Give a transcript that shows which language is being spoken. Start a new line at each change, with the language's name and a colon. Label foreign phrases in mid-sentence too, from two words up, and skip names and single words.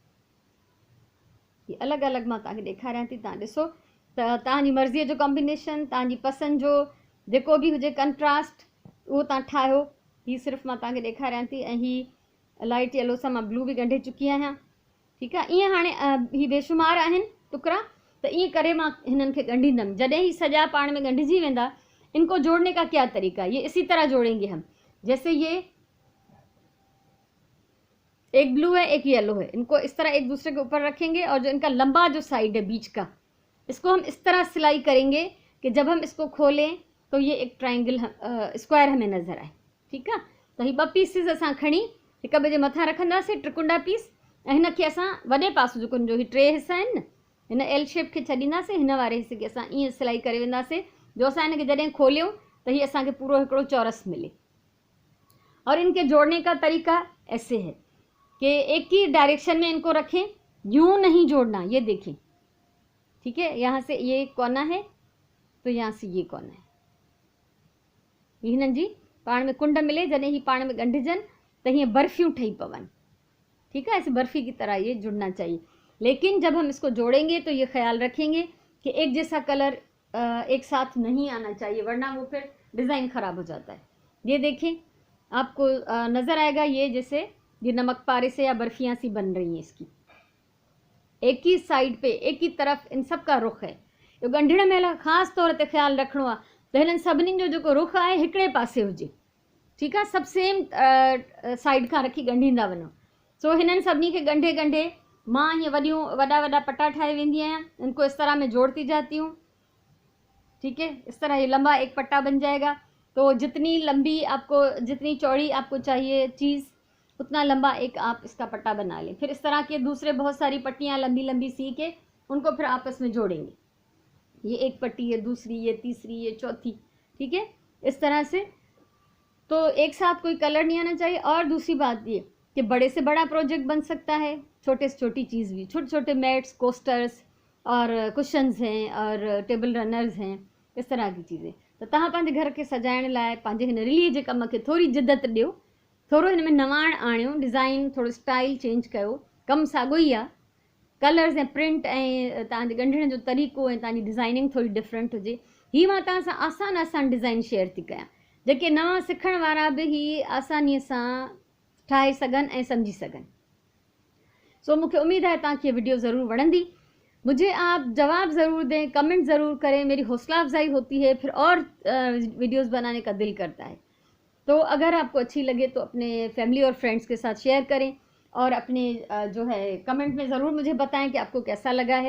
Sindhi: ही अलॻि अलॻि मां तव्हांखे ॾेखारियां थी, तव्हां ॾिसो त तव्हांजी मर्ज़ीअ जो कॉम्बिनेशन, तव्हांजी पसंदि जो जेको बि हुजे कंट्रास्ट, उहो तव्हां ठाहियो। ही सिर्फ़ु मां तव्हांखे ॾेखारियां थी। ऐं ही
English: light yellow
Sindhi: सां मां ब्लू बि ॻंढे चुकी आहियां। ठीकु आहे, ईअं हाणे ही बेशुमार आहिनि टुकड़ा, त ईअं करे मां हिननि खे ॻंढींदमि। जॾहिं ही सॼा पाण में ॻंढिजी वेंदा,
Urdu: انکو جوڑنے کا کیا طریقہ، یہ اسی طرح جوڑیں گے ہم. جیسے یہ ایک بلیو ہے ایک ییلو ہے، انکو اس طرح ایک دوسرے کے اوپر رکھیں گے، اور جو انکا لمبا جو سائیڈ ہے بیچ کا، اسکو ہم اس طرح سلائی کریں گے کہ جب ہم اسکو کھولیں تو یہ ایک
English: triangle square
Urdu: ہمیں نظر آئے.
Sindhi: ठीकु आहे, त ही 2 पीसिस असां खणी हिक ॿिए जे मथां रखंदासीं, त्रिकुंडा पीस, ऐं हिनखे असां वॾे पासो जेको हिनजो ही 3 हिस्सा आहिनि न, हिन
English: L shape
Sindhi: खे छॾींदासीं, हिन वारे हिसे खे असां ईअं सिलाई करे वेंदासीं जो असां हिनखे जॾहिं खोलियूं त हीअ असांखे पूरो हिकिड़ो चौरस मिले।
Urdu: اور انکے جوڑنے کا طریقہ ایسے ہے کہ ایک ہی ڈائریکشن میں انکو رکھیں، یوں نہیں جوڑنا. یہ دیکھیں، ٹھیک ہے، یہاں سے یہ کونا ہے تو یہاں سے یہ کونا ہے,
Sindhi: हिननि जी पाण में कुंड मिले, जॾहिं ही पाण में ॻंढिजनि त हीअं बर्फ़ियूं ठही पवनि।
Urdu: ٹھیک ہے، ایسے برفی کی طرح یہ جڑنا چاہیے۔ لیکن جب ہم اسکو جوڑیں گے تو یہ خیال رکھیں گے کہ ایک جیسا کلر ایک ساتھ نہیں آنا چاہیے، ورنہ وہ پھر ڈیزائن خراب ہو جاتا ہے. یہ دیکھیں، آپکو نظر آئے گا یہ جیسے یہ نمک پارے سے یا برفیاں سی بن رہی ہیں اسکی، ایک ہی سائیڈ پہ ایک ہی طرف ان سب کا رخ ہے.
Sindhi: यो ॻंढण महिल ख़ासि तौर ते ख़्यालु रखिणो आहे त हिननि सभिनीनि जो जेको रुख आहे हिकिड़े पासे हुजे। ठीकु आहे, सभु
English: same side
Sindhi: खां रखी ॻंढींदा वञो। सो हिननि सभिनी खे ॻंढे ॻंढे मां हीअं वॾा वॾा पट्टा ठाहे वेंदी आहियां,
Urdu: انکو اس طرح میں جوڑتی جاتی ہوں. ٹھیک ہے، اس طرح یہ لمبا ایک پٹہ بن جائے گا. تو جتنی لمبی آپکو، جتنی چوڑی آپکو چاہیے چیز، اتنا لمبا ایک آپ اسکا پٹہ بنا لیں. پھر اس طرح کے دوسرے بہت ساری پٹیاں لمبی لمبی سی کے انکو پھر آپس میں جوڑیں گے. یہ ایک پٹی، یہ دوسری، یہ تیسری، یہ چوتھی. ٹھیک ہے، اس طرح سے. تو ایک ساتھ کوئی کلر نہیں آنا چاہیے۔ اور دوسری بات یہ کہ بڑے سے بڑا پروجیکٹ بن سکتا ہے، چھوٹے سے چھوٹی چیز بھی، چھوٹے چھوٹے
English: mats, coasters
Urdu: اور کشنز ہیں اور
English: table runners
Urdu: ہیں، اس طرح کی چیزیں.
Sindhi: तो तव्हां पंहिंजे घर के सजाइण लाइ पंहिंजे हिन रिलीअ जे कम खे थोरी जिदत ॾियो, थोरो हिन में नवाण आणियो, डिज़ाइन थोरो
English: style change
Sindhi: कयो। कमु साॻियो ई आहे, कलर्स ऐं प्रिंट ऐं तव्हांजे ॻंढण जो तरीक़ो ऐं तव्हांजी डिज़ाइनिंग थोरी डिफरेंट हुजे। हीअ मां तव्हां सां आसान
English: design share
Sindhi: थी कयां, जेके नवां सिखण वारा बि हीअ आसानीअ सां ठाहे सघनि ऐं सम्झी सघनि। सो मूंखे उम्मीद है तव्हांखे ये वीडियो ज़रूर वणंदी।
Urdu: مجھے آپ جواب ضرور دیں، کمنٹ ضرور کریں، میری حوصلہ افزائی ہوتی ہے، پھر اور ویڈیوز بنانے کا دل کرتا ہے. تو اگر آپکو اچھی لگے تو اپنے فیملی اور فرینڈز کے ساتھ شیئر کریں اور اپنے جو ہے کمنٹ میں ضرور مجھے بتائیں کہ آپکو کیسا لگا ہے.